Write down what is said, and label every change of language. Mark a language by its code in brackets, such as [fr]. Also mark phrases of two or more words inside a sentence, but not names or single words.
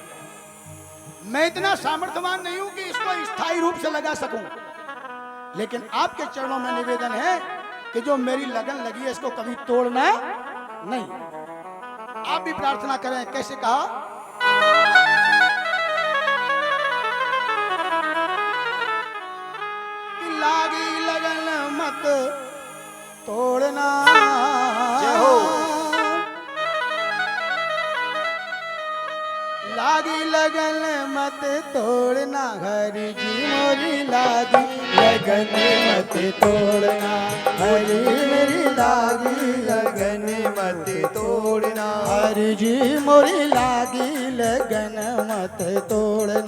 [hi] मैं इतना सामर्थ्यवान नहीं हूं कि इसको स्थायी रूप से लगा सकूं, लेकिन आपके चरणों में निवेदन है कि जो मेरी लगन लगी है इसको कभी तोड़ना नहीं। आप भी प्रार्थना करें। कैसे कहा? कि लागी लगन मत तोड़ना, जय हो। लागी लगन मत तोड़ना, हरि जी मोरी लागी लगन मत तोड़ना, हरि मेरी लागी लगन मत तोड़ना, हरि जी मोरी लागी लगन मत तोड़ना,